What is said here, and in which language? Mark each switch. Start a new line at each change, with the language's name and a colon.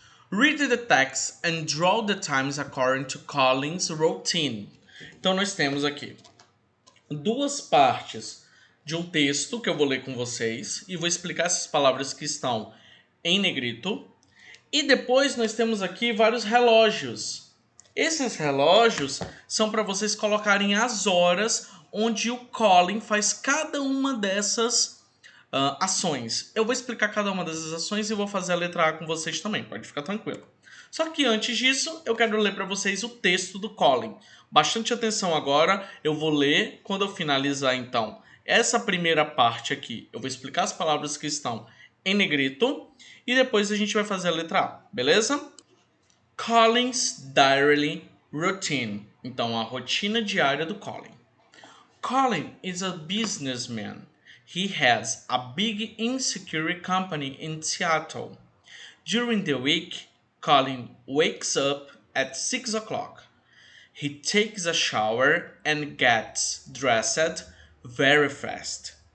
English: Read the text and draw the times according to Collins' routine.
Portuguese: Então, nós temos aqui duas partes de um texto que eu vou ler com vocês e vou explicar essas palavras que estão em negrito. E depois nós temos aqui vários relógios. Esses relógios são para vocês colocarem as horas onde o Colin faz cada uma dessas ações. Eu vou explicar cada uma dessas ações e vou fazer a letra A com vocês também, pode ficar tranquilo. Só que antes disso, eu quero ler para vocês o texto do Colin. Bastante atenção agora, eu vou ler quando eu finalizar então essa primeira parte aqui. Eu vou explicar as palavras que estão em negrito e depois a gente vai fazer a letra A, beleza?
English: Colin's Daily Routine.
Portuguese: Então, a rotina diária do Colin.
English: Colin is a businessman. He has a big insecurity company in Seattle. During the week, Colin wakes up at 6 o'clock. He takes a shower and gets dressed very fast.